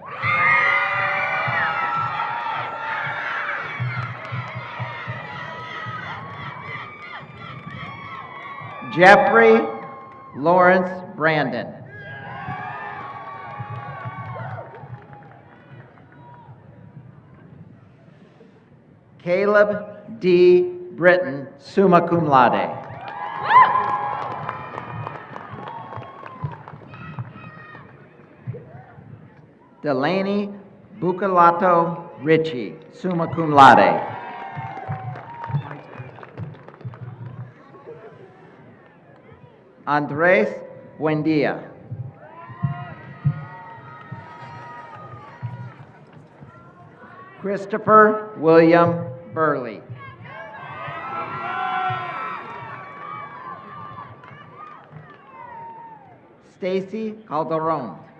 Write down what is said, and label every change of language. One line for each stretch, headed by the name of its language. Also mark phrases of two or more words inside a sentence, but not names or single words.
English: Jeffrey Lawrence Brandon. Caleb D. Britton,
Latin: summa cum laude.
English: Delaney Bucalato Ritchie,
Latin: summa cum laude.
English: Andres Buendia. Christopher William Burley. Stacy Calderon.